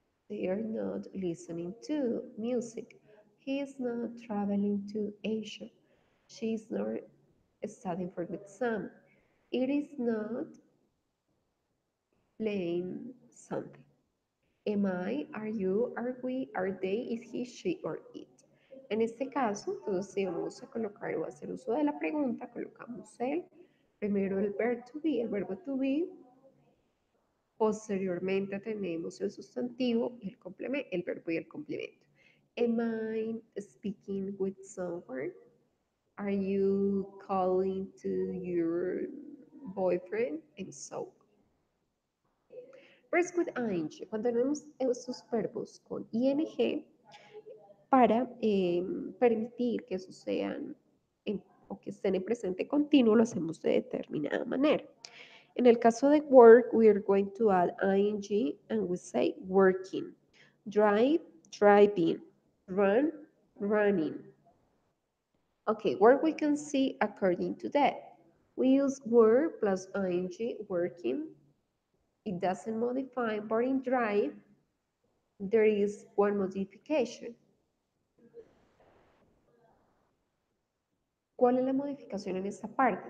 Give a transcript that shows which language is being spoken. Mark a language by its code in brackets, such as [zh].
[en] They are not listening to music. He is not traveling to Asia. She is not studying for the exam. It is not playing something. Am I, are you, are we, are they, is he, she, or it. [es] En este caso, entonces si vamos a colocar o hacer uso de la pregunta, colocamos primero el verb to be, el verbo to be, posteriormente tenemos el sustantivo y el complemento, el verbo y el complemento. [en] Am I speaking with someone? Are you calling to your boyfriend? And so on. Verbs with ing, [es] cuando tenemos estos verbos con ing para permitir que esos sean o que estén en presente continuo, lo hacemos de determinada manera. En el caso de [en] work, we are going to add ing and we say working. Drive, driving. Run, running. Okay, work we can see according to that. We use work plus ing, working. It doesn't modify, but in drive, there is one modification. [es] ¿Cuál es la modificación en esta parte?